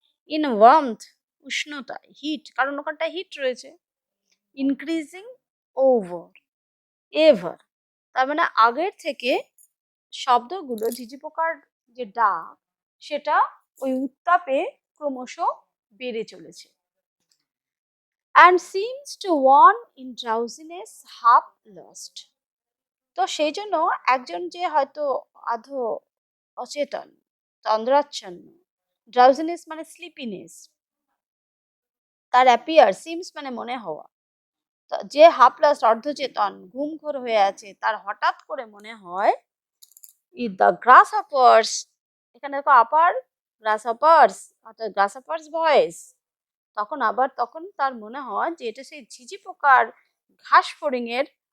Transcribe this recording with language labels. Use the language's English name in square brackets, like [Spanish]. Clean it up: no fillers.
[Bangla] In warmth, উষ্ণতায়, hit কারণ ওখানটায় hit রয়েছে, [English] increasing over ever, [Bangla] তার মানে আগের থেকে শব্দগুলো, ঝিঝি পোকার যে ডাক সেটা ওই উত্তাপে ক্রমশ বেড়ে চলেছে। [English] and seems to warn in drowsiness half lost, [Bangla] তো সেই জন্য একজন যে হয়তো আধো অচেতন, তন্দ্রাচ্ছন্ন, ড্রাউজিনেস মানে স্লিপিনেস, তার অ্যাপিয়ার, সিমস মানে মনে হওয়া, যে হাফলাস অর্ধচেতন ঘুমঘোর হয়ে আছে, তার হঠাৎ করে মনে হয় দ্য গ্রাস হপার্স, এখানে দেখো আপার গ্রাস হপার্স, অর্থাৎ গ্রাস হপার্স ভয়েস, তখন তার মনে হয় যে এটা সেই ঝিঝি পোকার ঘাস ফড়িং এর